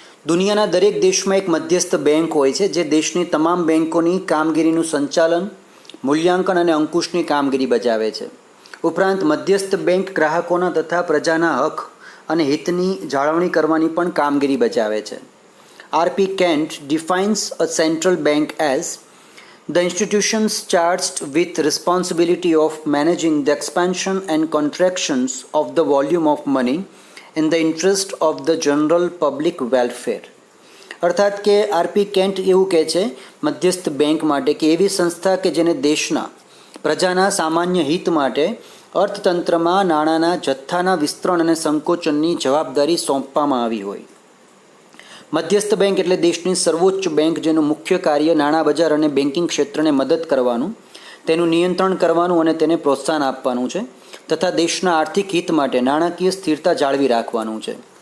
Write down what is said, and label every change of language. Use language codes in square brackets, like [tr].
[gu] દુનિયાના દરેક દેશમાં એક મધ્યસ્થ બેંક હોય છે જે દેશની તમામ બેંકોની કામગીરીનું સંચાલન, મૂલ્યાંકન અને અંકુશની કામગીરી બજાવે છે. ઉપરાંત મધ્યસ્થ બેંક ગ્રાહકોના તથા પ્રજાના હક અને હિતની જાળવણી કરવાની પણ કામગીરી બજાવે છે. આર.પી. [en] Kent defines a central bank as the institutions charged with responsibility of managing the expansion and contractions of the volume of money in the interest of the general public welfare. [gu] અર્થાત કે આર.પી. કેન્ટ એવું કહે છે મધ્યસ્થ bank માટે કે એવી સંસ્થા કે જેને દેશના પ્રજાના સામાન્ય હિત માટે અર્થતંત્રમાં નાણાંના જથ્થાના વિસ્તરણ અને સંકોચનની જવાબદારી સોંપવામાં આવી હોય. મધ્યસ્થ બેંક એટલે દેશની સર્વોચ્ચ બેંક જેનું મુખ્ય કાર્ય નાણાં બજાર અને બેન્કિંગ ક્ષેત્રને મદદ કરવાનું, તેનું નિયંત્રણ કરવાનું અને તેને પ્રોત્સાહન આપવાનું છે તથા દેશના આર્થિક હિત માટે નાણાકીય સ્થિરતા જાળવી રાખવાનું છે.